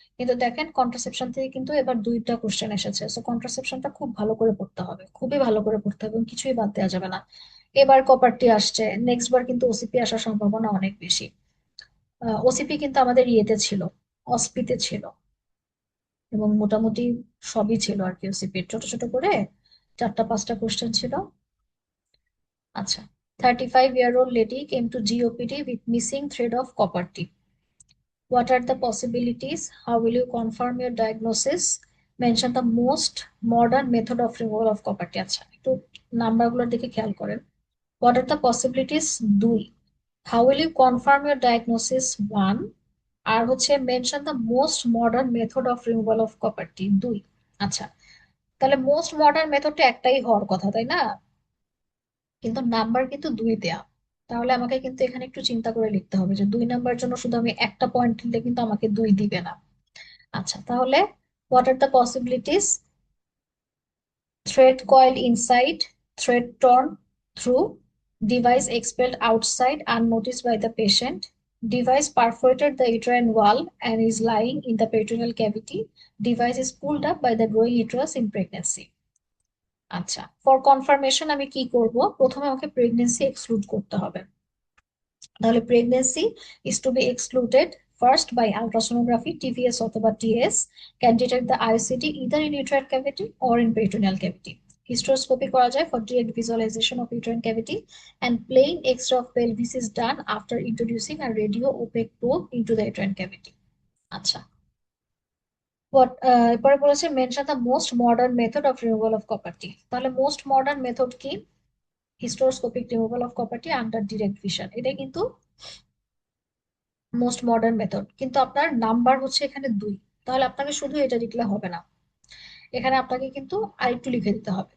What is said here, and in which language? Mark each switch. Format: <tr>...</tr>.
<bn>কিন্তু দেখেন কন্ট্রাসেপশন থেকে কিন্তু এবার দুইটা কোশ্চেন এসেছে, সো কন্ট্রাসেপশনটা খুব ভালো করে পড়তে হবে, খুবই ভালো করে পড়তে হবে এবং কিছুই বাদ দেওয়া যাবে না। এবার কপারটি আসছে, নেক্সট বার কিন্তু ওসিপি আসার সম্ভাবনা অনেক বেশি। ওসিপি কিন্তু আমাদের ইয়েতে ছিল, অসপিতে ছিল, এবং মোটামুটি সবই ছিল আর কি। ওসিপির ছোট ছোট করে 4-5টা কোশ্চেন ছিল।</bn> <en>আচ্ছা, 35-year-old lady came to GOPD with missing thread of copper T. What are the possibilities? How will you confirm your diagnosis? Mention the most modern method of removal of copper T.</en> <bn>আচ্ছা, একটু নাম্বারগুলোর দিকে খেয়াল করেন।</bn> <en>What are the possibilities? 2. How will you confirm your diagnosis? 1.</en> <bn>আর হচ্ছে</bn> <en>mention the most modern method of removal of copper T. 2।</en> <bn>আচ্ছা, তাহলে most modern মেথডটা একটাই হওয়ার কথা, তাই না? কিন্তু নাম্বার কিন্তু 2 দেয়া। তাহলে আমাকে কিন্তু এখানে একটু চিন্তা করে লিখতে হবে যে 2 নাম্বার জন্য শুধু আমি একটা পয়েন্ট দিলে কিন্তু আমাকে 2 দিবে না। আচ্ছা, তাহলে what are the possibilities?</bn> <en>Thread coil inside, thread torn through, device expelled outside unnoticed by the patient, device perforated the uterine wall and is lying in the peritoneal cavity, device is pulled up by the growing uterus in pregnancy.</en> <bn>আচ্ছা, for confirmation আমি কি করব? প্রথমে আমাকে pregnancy exclude করতে হবে।</bn> <en>তাহলে pregnancy is to be excluded first by ultrasonography, TVS অথবা TS can detect the ICT either in uterine cavity or in peritoneal cavity.</en> <bn>Hysteroscopy করা যায়</bn> <en>For direct visualisation of uterine cavity, and plain X-ray of pelvis is done after introducing a radio opaque probe into the uterine cavity.</en> <bn>আচ্ছা, এরপরে বলেছে</bn> <en>Mention the most modern method of removal of copper T.</en> <bn>তাহলে most modern method কি?</bn> <en>hysteroscopic removal of copper T under direct vision,</en> <bn>এটা কিন্তু most modern method. কিন্তু আপনার number হচ্ছে এখানে 2, তাহলে আপনাকে শুধু এটা লিখলে হবে না, এখানে আপনাকে কিন্তু আরেকটু লিখে দিতে হবে।</bn>